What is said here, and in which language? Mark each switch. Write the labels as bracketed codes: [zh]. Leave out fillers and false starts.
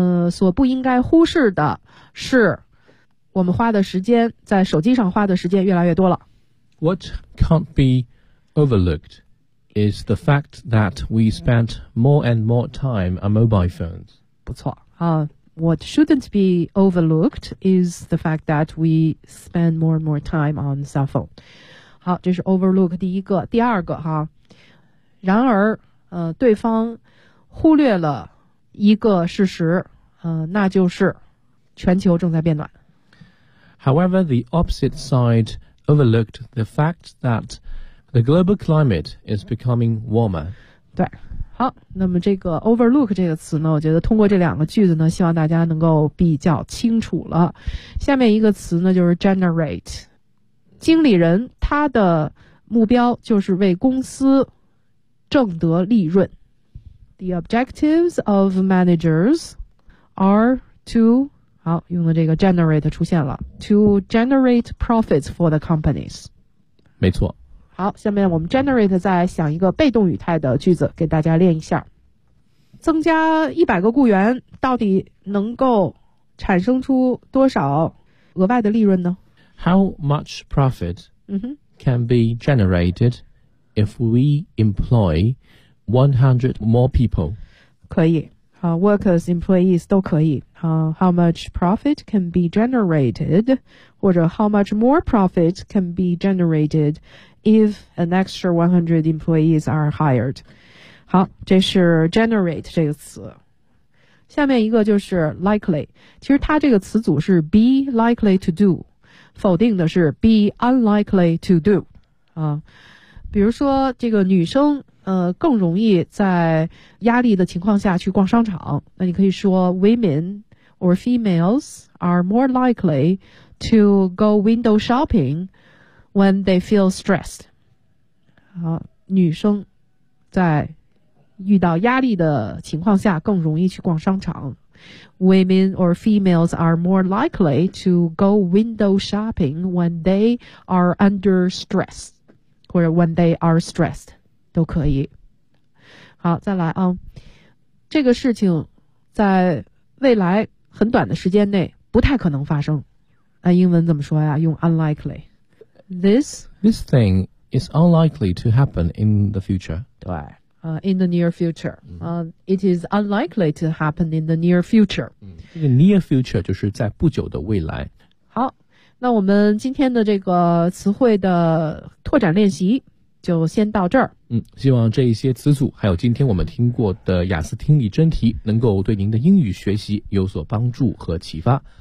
[zh] 所不应该忽视的是，我们花的时间在手机上花的时间越来越多了。 [en] What can't be overlookedis the fact that we spent more and more time on mobile phones. [zh] 不错、 [en] What shouldn't be overlooked is the fact that we spend more and more time on cell phone. [zh] 好，这是 overlook 第一个。第二个哈，然而、对方忽略了一个事实、那就是全球正在变暖。 [en] However, the opposite side overlooked the fact thatThe global climate is becoming warmer. [zh] 对，好，那么这个 overlook 这个词呢，我觉得通过这两个句子呢，希望大家能够比较清楚了。下面一个词呢，就是 generate。经理人他的目标就是为公司挣得利润。 [en] The objectives of managers are to, [zh] 好，用的这个 generate 出现了， [en] to generate profits for the companies. [zh] 没错。好，下面我们 generate 再想一个被动语态的句子给大家练一下。增加100个雇员到底能够产生出多少额外的利润呢？ [en] How much profit can be generated if we employ 100 more people? [zh] 可以，好， workers, employees 都可以。 [en] How much profit can be generated, [zh] 或者 [en] how much more profit can be generated if an extra 100 employees are hired. [zh] 好，这是 generate 这个词。下面一个就是 likely, 其实它这个词组是 be likely to do, 否定的是 be unlikely to do. 比如说这个女生更容易在压力的情况下去逛商场，那你可以说 [en] women or females are more likely to go window shopping when they feel stressed. [zh] 女生在遇到压力的情况下更容易去逛商场。 [en] Women or females are more likely to go window shopping when they are under stress, [zh] 或者 [en] when they are stressed. [zh] 都可以。好，再来啊，这个事情在未来很短的时间内不太可能发生。那英文怎么说呀？用 unlikely。This [en] thing is unlikely to happen in the future. [zh] 对， [en] in the near future. It is unlikely to happen in the near future. [zh] 这个 near future 就是在不久的未来。好，那我们今天的这个词汇的拓展练习就先到这儿。希望这一些词组还有今天我们听过的雅思听力真题能够对您的英语学习有所帮助和启发。